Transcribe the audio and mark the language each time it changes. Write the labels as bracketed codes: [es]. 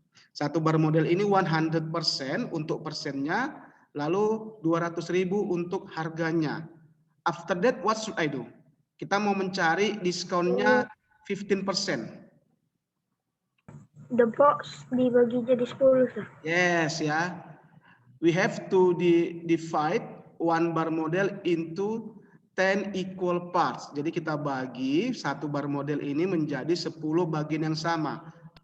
[id] Satu bar model ini 100% untuk persennya, lalu 200.000 untuk harganya. [en] After that, what should I do? [id] Kita mau mencari diskonnya 15%. [en] The box [id] dibagi jadi [en] 10, sir. Yes, ya. We have to divide one bar model into 10 equal parts. [id] Jadi kita bagi satu bar model ini menjadi 10 bagian yang sama.